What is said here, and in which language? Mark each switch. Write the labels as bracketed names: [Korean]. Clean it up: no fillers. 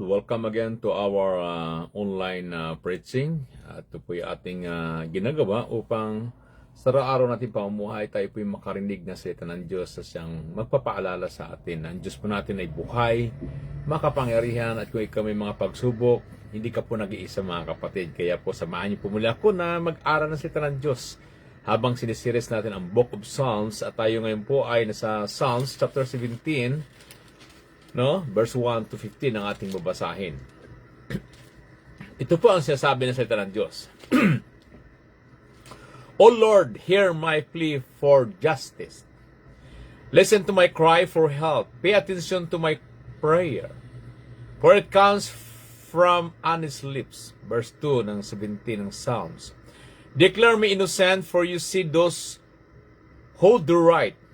[English] Welcome again to our online preaching. [Filipino] Ito po yung ating ginagawa upang sa araw natin pamumuhay tayo po yung makarinig na salita ng Diyos sa siyang magpapaalala sa atin. Ang Diyos po natin ay buhay, makapangyarihan, at kung ikaw may mga pagsubok, hindi ka po nag-iisa mga kapatid. Kaya po samahan niyo po muli ako na mag-aral ng salita ng Diyos habang sinisiris natin ang Book of Psalms, at tayo ngayon po ay nasa Psalms chapter 17, verse 1 to 15 ang ating babasahin. Ito po ang sinasabi ng salita ng Diyos. [English] O Lord, hear my plea for justice. Listen to my cry for help. Pay attention to my prayer, for it comes from honest lips. Verse 2 ng 17 ng Psalms. Declare me innocent, for you see those who do right.